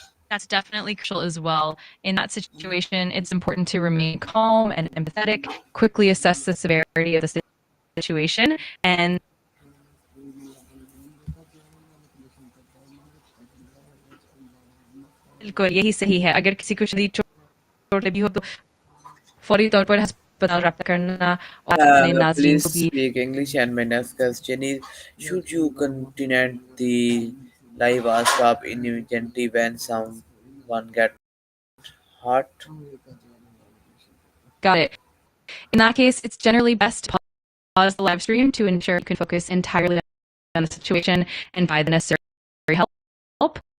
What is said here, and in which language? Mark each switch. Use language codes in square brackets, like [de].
[en] That's definitely crucial as well. In that situation, it's important to remain calm and empathetic, quickly assess the severity of the situation, and [hi] बिल्कुल यही सही है। अगर किसी को शदीद चोट लगी हो तो फौरी तौर पर अस्पताल रब्ता करना और अपने नाज़रीन [en] Please [hi] को भी [en] speak English. And my next question is, should you continue the live or stop immediately when someone get hurt? got it. In that case, it's generally best to pause the live stream to ensure you can focus entirely on the situation and provide the necessary help.